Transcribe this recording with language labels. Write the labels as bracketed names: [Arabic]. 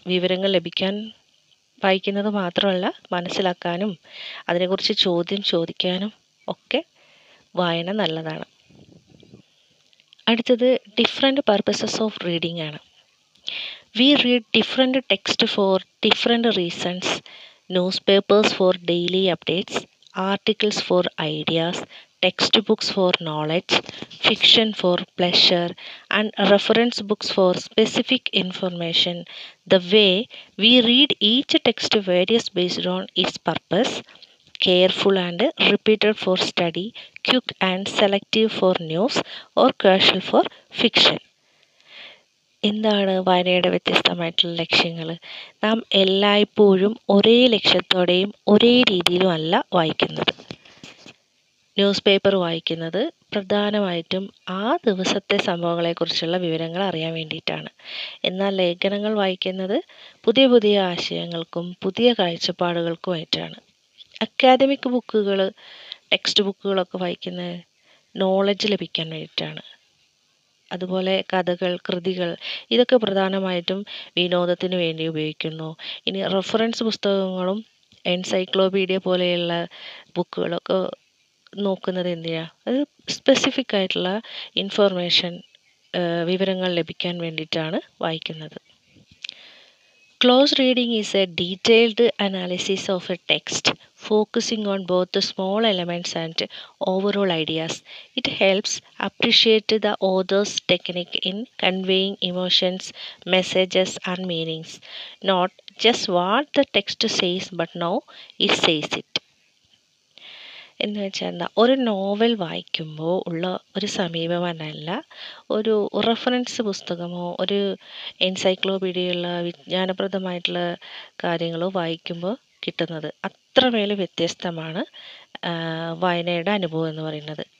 [Malayalam] വിവരങ്ങൾ ലഭിക്കാൻ വായിക്കുന്നത് മാത്രമല്ല, മനസ്സിലാക്കാനും അതിനെക്കുറിച്ച് ചോദ്യം ചോദിക്കാനും ഒക്കെ വായന നല്ലതാണ്. അടുത്തത് [English] Different purposes of reading ആണ്. We read different text for different reasons. Newspapers for daily updates, articles for ideas, textbooks for knowledge, fiction for pleasure, and reference books for specific information. The way we read each text varies based on its purpose. Careful and repeated for study, quick and selective for news, or casual for fiction. [Malayalam] എന്താണ് വായനയുടെ വ്യത്യസ്തമായിട്ടുള്ള ലക്ഷ്യങ്ങൾ? നാം എല്ലായ്പ്പോഴും ഒരേ ലക്ഷ്യത്തോടെയും ഒരേ രീതിയിലും അല്ല വായിക്കുന്നത്. ന്യൂസ് പേപ്പർ വായിക്കുന്നത് പ്രധാനമായിട്ടും ആ ദിവസത്തെ സംഭവങ്ങളെക്കുറിച്ചുള്ള വിവരങ്ങൾ അറിയാൻ വേണ്ടിയിട്ടാണ്. എന്നാൽ ലേഖനങ്ങൾ വായിക്കുന്നത് പുതിയ പുതിയ ആശയങ്ങൾക്കും പുതിയ കാഴ്ചപ്പാടുകൾക്കുമായിട്ടാണ്. അക്കാദമിക് ബുക്കുകൾ, ടെക്സ്റ്റ് ബുക്കുകളൊക്കെ വായിക്കുന്നത് നോളജ് ലഭിക്കാൻ വേണ്ടിയിട്ടാണ്. അതുപോലെ കഥകൾ, കൃതികൾ, ഇതൊക്കെ പ്രധാനമായിട്ടും വിനോദത്തിന് വേണ്ടി ഉപയോഗിക്കുന്നു. ഇനി റെഫറൻസ് പുസ്തകങ്ങളും എൻസൈക്ലോപീഡിയ പോലെയുള്ള ബുക്കുകളൊക്കെ നോക്കുന്നത് എന്തിനാണ്? അത് സ്പെസിഫിക് ആയിട്ടുള്ള ഇൻഫർമേഷൻ, വിവരങ്ങൾ ലഭിക്കാൻ വേണ്ടിയിട്ടാണ് വായിക്കുന്നത്. [English] Close reading is a detailed analysis of a text, focusing on both the small elements and overall ideas. It helps appreciate the author's technique in conveying emotions, messages, and meanings. Not just what the text says, but how it says it. [Malayalam] എന്ന് വെച്ചാൽ എന്താ, ഒരു novel വായിക്കുമ്പോൾ ഉള്ള ഒരു സമീപനമല്ല ഒരു reference പുസ്തകമോ ഒരു എൻസൈക്ലോപീഡിയയുള്ള വിജ്ഞാനപ്രദമായിട്ടുള്ള കാര്യങ്ങളോ വായിക്കുമ്പോൾ കിട്ടുന്നത്. അത്രമേൽ വ്യത്യസ്തമാണ് വായനയുടെ അനുഭവം എന്ന് പറയുന്നത്.